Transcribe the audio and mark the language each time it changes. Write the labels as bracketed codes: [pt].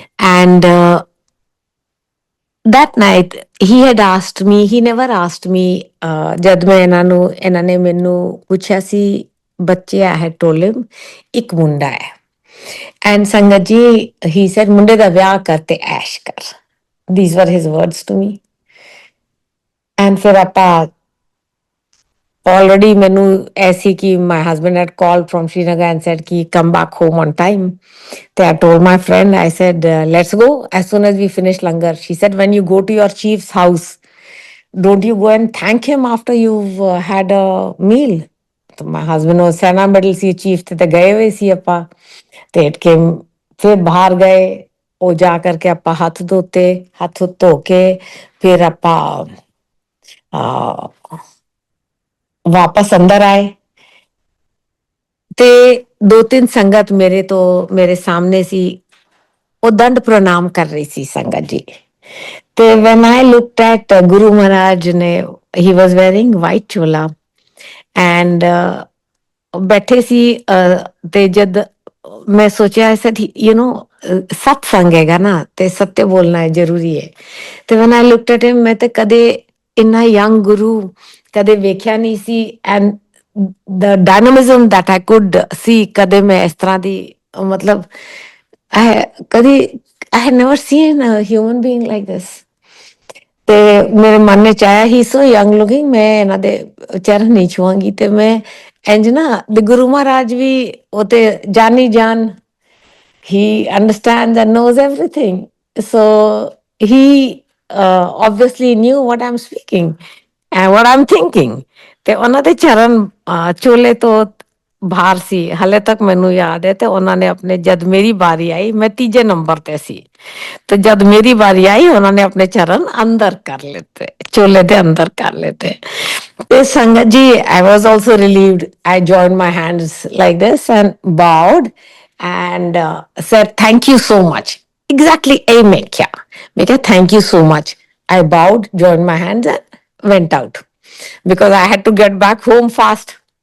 [en] And that night he had asked me, [pa] he never asked me, ਜਦ ਮੈਂ ਇਹਨਾਂ ਨੇ ਮੈਨੂੰ ਪੁੱਛਿਆ ਸੀ ਬੱਚੇ ਆ ਹੈ ਟੋਲੇ, ਇੱਕ ਮੁੰਡਾ ਹੈ, ਐਂਡ ਸੰਗਤ ਜੀ [en] he said [pa] ਮੁੰਡੇ ਦਾ ਵਿਆਹ ਕਰਤੇ ਐਸ਼ ਕਰ, [en] these were his words to me. [pa] And ਫਿਰ ਆਪਾਂ [en] already [pa] ਮੈਨੂੰ ਐਸੀ ਕਿ [en] my husband had called from Srinagar and said ki come back home on time. So I told my friend, I said, let's go as soon as we finish langar. She said, when you go to your chief's house, don't you go and thank him after you've had a meal? So my husband was Sena Middle Sea chief, [pa] ਤੇ ਗਏ ਹੋਏ ਸੀ ਆਪਾਂ, ਤੇ [en] it came, [pa] ਫਿਰ ਬਾਹਰ ਗਏ, ਉਹ ਜਾ ਕਰਕੇ ਆਪਾਂ ਹੱਥ ਧੋਤੇ, ਹੱਥ ਧੋ ਕੇ ਫਿਰ ਆਪਾਂ ਵਾਪਸ ਅੰਦਰ ਆਏ, ਤੇ 2-3 ਸੰਗਤ ਮੇਰੇ ਸਾਹਮਣੇ ਸੀ, ਉਹ ਦੰਡ ਪ੍ਰਣਾਮ ਕਰ ਰਹੀ ਸੀ ਸੰਗਤ ਜੀ। ਤੇ [en] when I looked at Guru Maharaj ਨੇ, he was wearing white chola and [pa] ਬੈਠੇ ਸੀ, ਤੇ ਜਦ ਮੈਂ ਸੋਚਿਆ [en] I said, you know, [pa] ਸਤਸੰਗ ਹੈਗਾ ਨਾ, ਤੇ ਸੱਤੇ ਬੋਲਣਾ ਜ਼ਰੂਰੀ ਹੈ। ਤੇ [en] when I looked at him, [pa] ਮੈਂ ਤੇ ਕਦੇ ਇੰਨਾ ਯੰਗ ਗੁਰੂ ਕਦੇ ਵੇਖਿਆ ਨਹੀਂ ਸੀ, and [en] the dynamism that I could see, [pa] ਕਦੇ ਮੈਂ ਇਸ ਤਰ੍ਹਾਂ ਦੀ, ਮਤਲਬ ਕਦੇ [en] I had never seen a human being like this. [pa] ਤੇ ਮੇਰੇ ਮਨ ਚ ਆਇਆ [en] ਹੀ so young looking, [pa] ਮੈਂ ਇਹਨਾਂ ਦੇ ਚਰਨ ਨਹੀਂ ਛੂਆਂਗੀ। ਤੇ ਮੈਂ ਇੰਜ ਨਾ, ਗੁਰੂ ਮਹਾਰਾਜ ਵੀ ਉਹ ਤੇ ਜਾਨੀ ਜਾਨ, [en] he understands and knows everything, so he obviously knew what I'm speaking and what I'm thinking. [pa] ਤੇ ਉਹਨਾਂ ਦੇ ਚਰਨ ਚੋਲੇ ਤੋਂ ਬਾਹਰ ਸੀ, ਹਲੇ ਤੱਕ ਮੈਨੂੰ ਯਾਦ ਹੈ। ਤੇ ਉਹਨਾਂ ਨੇ ਆਪਣੇ, ਜਦ ਮੇਰੀ ਵਾਰੀ ਆਈ, ਮੈਂ 3 ਨੰਬਰ ਤੇ ਸੀ, ਤੇ ਜਦ ਮੇਰੀ ਵਾਰੀ ਆਈ ਉਹਨਾਂ ਨੇ ਆਪਣੇ ਚਰਨ ਅੰਦਰ ਕਰ ਲਿੱਤੇ, ਚੋਲੇ ਦੇ ਅੰਦਰ ਕਰ ਲਿੱਤੇ। ਤੇ ਸੰਗਤ ਜੀ, [en] I was also relieved. I joined my hands like this and bowed and said thank you so much. Exactly [pa] ਇਹ ਮੈਂ ਕਿਹਾ [en] thank you so much. I bowed, joined my hands and went out because I had to get back home fast.